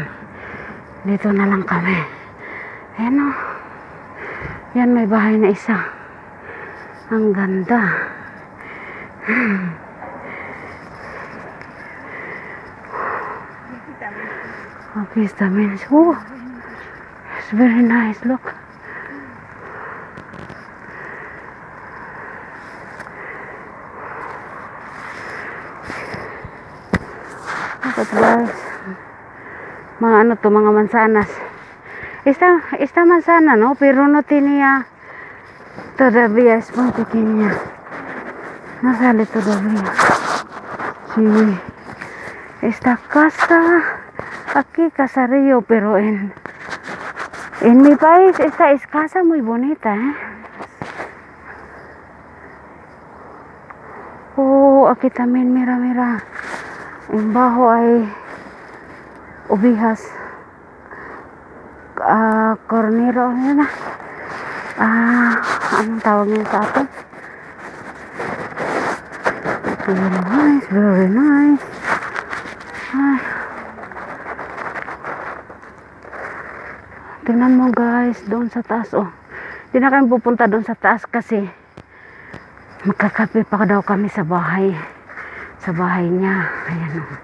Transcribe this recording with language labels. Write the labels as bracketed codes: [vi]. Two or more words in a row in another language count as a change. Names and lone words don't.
[tl] Dito na lang kami. Ayan, o. Yan, may bahay na isa. Ang ganda. Okay, stamin. [en] Oh, it's very nice. Look. Look at guys. [tl] Mga ano to, mga mansanas. [es] Esta manzana, ¿no? Pero no tenía todavía, es muy pequeña. No sale todavía. Sí. Esta casa, aquí Casarillo, pero en mi país esta es casa muy bonita, Oh, aquí también, mira. En bajo hay ovejas. [tl] Cornero, yun na. Anong tawag niya sa atin? [en] Very nice. [tl] Ay. Tingnan mo guys, doon sa taas, oh. Hindi na kami pupunta doon sa taas kasi magkakape pa daw kami sa bahay. Sa bahay niya. Ayan, oh.